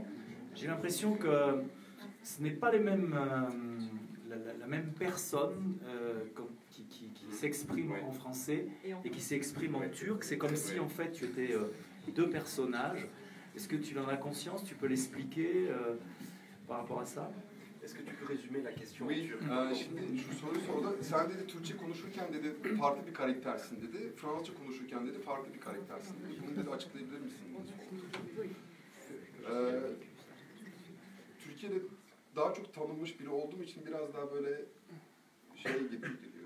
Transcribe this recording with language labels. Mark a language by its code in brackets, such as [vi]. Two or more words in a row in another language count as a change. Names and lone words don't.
[fr] J'ai l'impression que ce n'est pas les mêmes, la même personne qui s'exprime en français et qui s'exprime en turc. C'est comme si en fait tu étais deux personnages. Est-ce que tu en as conscience? Tu peux l'expliquer par rapport à ça? Est-ce que tu peux résumer la question? Oui, [tr] şimdi şu soruyu sordu. Sen dedi Türkçe konuşurken dedi farklı bir karaktersin dedi. Fransızca konuşurken dedi farklı bir karaktersin dedi. Bunu dedi açıklayabilir misin? Türkiye'de daha çok tanınmış biri olduğum için biraz daha böyle şey gibi geliyor.